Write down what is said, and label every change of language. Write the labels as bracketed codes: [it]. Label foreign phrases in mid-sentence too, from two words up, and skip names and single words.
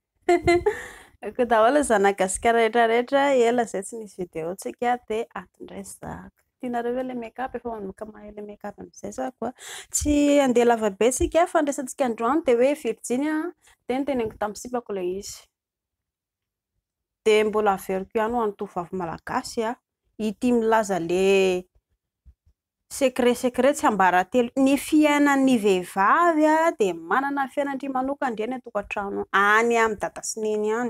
[mg] Ko daholo zanagasikara rehetrarehetra ela zay tsy nisy vidéontsika dia atindray zaka. Tianareo hoe le make-up efa manomboka mahay le make-up amin'izay za koa tsy andeha lava be sika fandraisantsika androany dia hoe Virginie dia noteneniko tamin'ny sipako ilay izy. Dia mbola averiko ihany ho an'ny tovovavy malagasy ity milaza le secret tsy ambaratelo ny fiainan'ny vehivavy dia manana ny fiainany manokana ndreny an-tokantrano any amin'ny dada sy neny any.